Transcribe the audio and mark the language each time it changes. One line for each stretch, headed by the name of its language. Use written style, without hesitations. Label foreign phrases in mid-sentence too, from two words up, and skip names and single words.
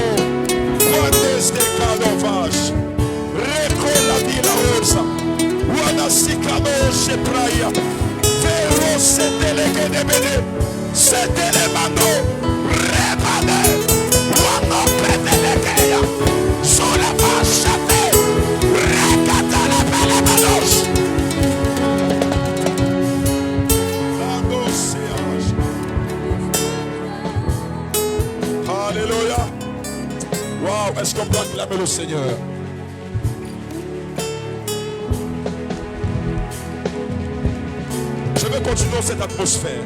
French: Guantes de Cadovash, Recola Mirarosa, Wanasicano Shepraia, Vero Seteleke de Bede, Setelemano, Rebade, Wano Petelekeya, Sola Vachate, Recatala Pelemanos. Alléluia. Wow, est-ce qu'on peut acclamer le Seigneur? Je vais continuer dans cette atmosphère.